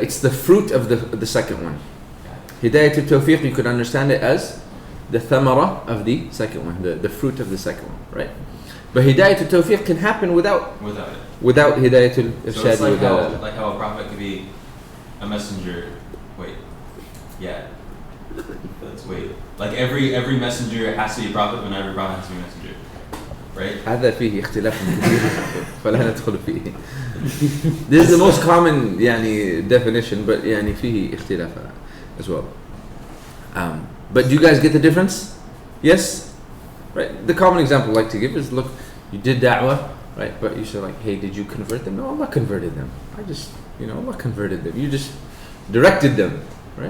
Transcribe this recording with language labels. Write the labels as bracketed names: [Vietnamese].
[English] It's the fruit of the second one. Hidayat Tawfiq, you could understand it as the thamara of the second one, the fruit of the second one, right? But Hidayat Tawfiq can happen without Without it. Irshad So it's like wa how a prophet could be a messenger. Wait. Yeah. Let's wait. Like every messenger has to be a prophet, but not every prophet has to be a messenger. Right? [Arabic] هذا فيه اختلاف كبير فلا ندخل فيه. [English] This is the most common يعني definition, but [Arabic] يعني فيه اختلاف [English] as well. But do you guys get the difference? Yes? Right. The common example I like to give is, look, you did da'wah, right? But you said like, hey, did you convert them? No, Allah converted them. Allah converted them. You just directed them, right?